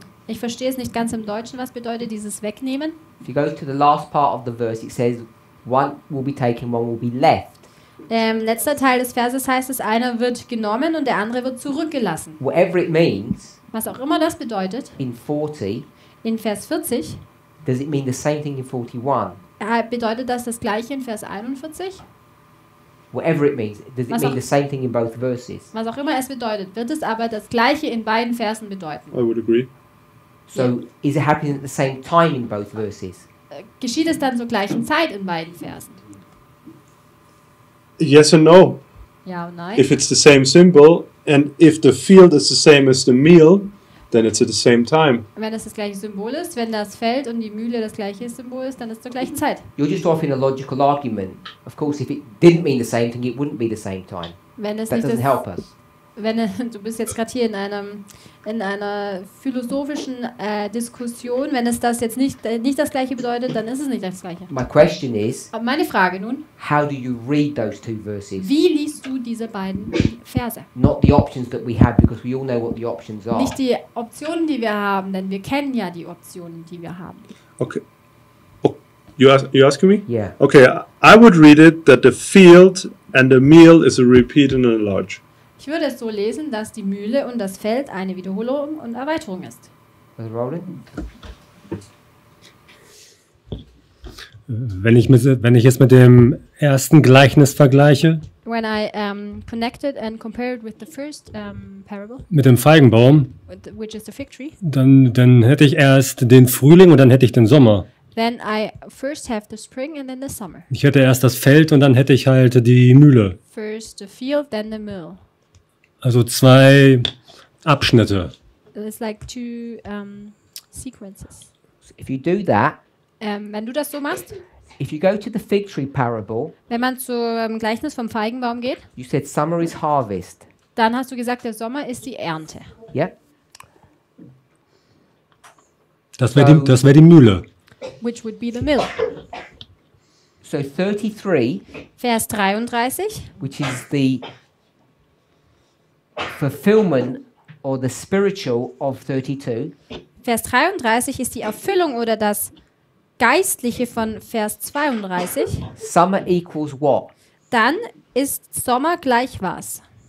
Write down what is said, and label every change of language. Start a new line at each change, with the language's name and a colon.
German: Ich verstehe es nicht ganz im Deutschen, was bedeutet dieses Wegnehmen.
English: If you go to the last part of the verse, it says, one will be taken, one will be left.
German: Letzter Teil des Verses heißt es, einer wird genommen und der andere wird zurückgelassen.
English: Whatever it means,
German: Was auch immer das bedeutet,
English: in 40,
German: in Vers 40
English: does it mean the same thing in 41?
German: bedeutet das Gleiche in Vers 41?
English: Whatever it means, does it
German: Was
English: mean
German: auch-
English: the same thing in both verses?
German: Was auch immer es bedeutet, wird es aber das Gleiche in beiden Versen bedeuten.
English: I would agree. So is it happening at the same time in both verses?
German: Geschieht es dann zur gleichen Zeit in beiden Versen?
English: Yes and no.
German: Ja und nein.
English: If it's the same symbol and if the field is the same as the meal, then it's at the same time.
German: Wenn es das gleiche Symbol ist, wenn das Feld und die Mühle das gleiche Symbol ist, dann ist es zur gleichen Zeit.
English: You're just offering a logical argument. Of course, if it didn't mean the same thing, it wouldn't be the same time.
German: Wenn es
English: That
German: nicht
English: doesn't
German: das,
English: help us.
German: du bist jetzt gerade hier in einer philosophischen Diskussion, wenn es das jetzt nicht das gleiche bedeutet, dann ist es nicht das gleiche.
English: My question is,
German: Aber meine Frage nun,
English: how do you read those 2 verses?
German: wie liest du diese beiden Verse?
English: Not the options that we have, because we all know what the options are.
German: Nicht die Optionen, die wir haben, denn wir kennen ja die Optionen, die wir haben.
English: Okay. Oh, you asking me? Yeah. Okay, I would read it that the field and the meal is a repeat and a enlarge.
German: Ich würde es so lesen, dass die Mühle und das Feld eine Wiederholung und Erweiterung ist.
English: Brother Roland?
German: Wenn ich es mit dem ersten Gleichnis vergleiche,
English: When I connected and compared with the first parable,
German: mit dem Feigenbaum,
English: which is the fig tree,
German: dann hätte ich erst den Frühling und dann hätte ich den Sommer.
English: then I first have the spring and then the summer.
German: Ich hätte erst das Feld und dann hätte ich halt die Mühle.
English: First the field, then the mill.
German: Also 2 Abschnitte.
English: It's like 2 sequences. If you do that,
German: Wenn du das so machst,
English: if you go to the fig tree parable,
German: wenn man zum Gleichnis vom Feigenbaum geht,
English: you said summer is harvest.
German: dann hast du gesagt, der Sommer ist die Ernte.
English: Yeah?
German: Das wäre die Mühle.
English: Which would be the mill. So 33,
German: Vers 33,
English: which is the fulfillment or the spiritual of 32,
German: Vers 33 ist die Erfüllung oder das Geistliche von Vers 32.
English: summer equals what?
German: Dann ist Sommer gleich was?